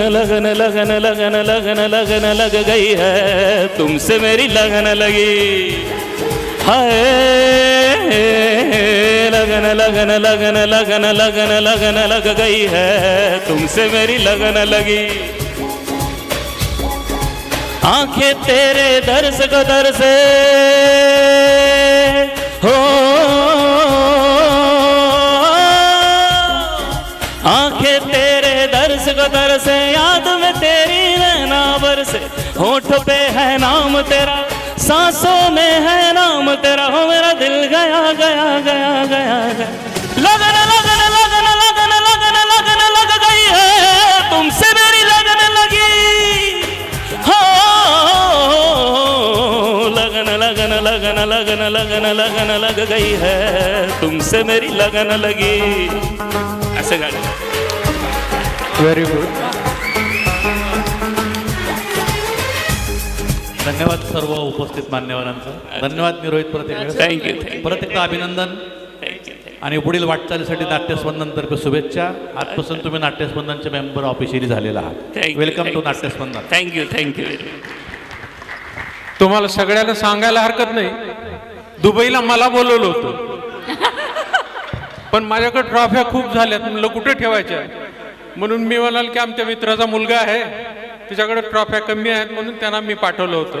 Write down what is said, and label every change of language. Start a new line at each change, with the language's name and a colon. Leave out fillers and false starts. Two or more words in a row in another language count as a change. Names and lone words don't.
Hindi: लगन लगन लगन लगन लगन लग गई है तुमसे मेरी लगन लगी. हाय लगन लगन लगन लगन लगन लगन लग गई है तुमसे मेरी लगन लगी. आंखें तेरे दर्श को दर्शे हो, आंखें तेरे दर्श को दर्शे, याद में तेरी नैना बरसे. होठ पे है नाम तेरा, सांसों में है नाम तेरा, हो मेरा दिल गया गया गया गया गया. लगन लगन लगन लगन लगन लगन लग गई है तुमसे मेरी लगन लगी. हो लगन लगन लगन लगन लगन लगन लगन लग गई है तुमसे मेरी लगन लगी
Marathi: असं गाणं.
English: very good.
Marathi: धन्यवाद सर्व उपस्थित मान्यवरांचं. धन्यवाद मी रोहित परत एकदा.
English: थँक्यू
Marathi: परत एकदा अभिनंदन आणि पुढील वाटचालीसाठी नाट्यस्पंदनतर्फे शुभेच्छा. आजपासून तुम्ही नाट्यस्पंदनचे
English: member officially
Marathi: झालेला आहात.
English: Thank you, वेलकम thank टू you. नाट्यस्पंदन. थँक्यू.
Marathi: तुम्हाला सगळ्याला सांगायला हरकत नाही, दुबईला मला बोलवलं होतं, पण माझ्याकडे ट्रॉफ्या खूप झाल्यात, म्हणलं कुठे ठेवायच्या, म्हणून मी म्हणाल की आमच्या मित्राचा मुलगा आहे तिच्याकडे ट्रॉफ्या कमी आहेत म्हणून त्यांना मी पाठवलं होतं.